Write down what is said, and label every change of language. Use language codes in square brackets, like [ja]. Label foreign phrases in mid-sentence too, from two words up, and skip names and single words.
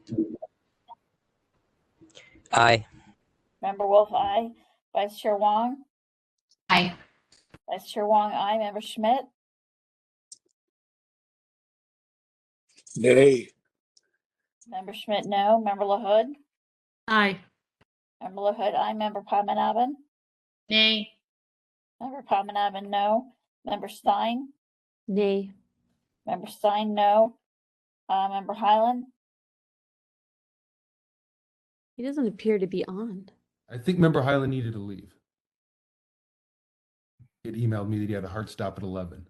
[en] Aye. Member Wolf, aye. Vice Chair Wong? Aye. Vice Chair Wong, aye. Member Schmidt? Nay. Member Schmidt, no. Member LaHood? Aye. Member LaHood, aye. Member Padmanabhan? Nay. Member Padmanabhan, no. Member Stein? Nay. Member Stein, no. Member Highland? He doesn't appear to be on. I think Member Highland needed to leave. He had emailed me that he had a hard stop at 11.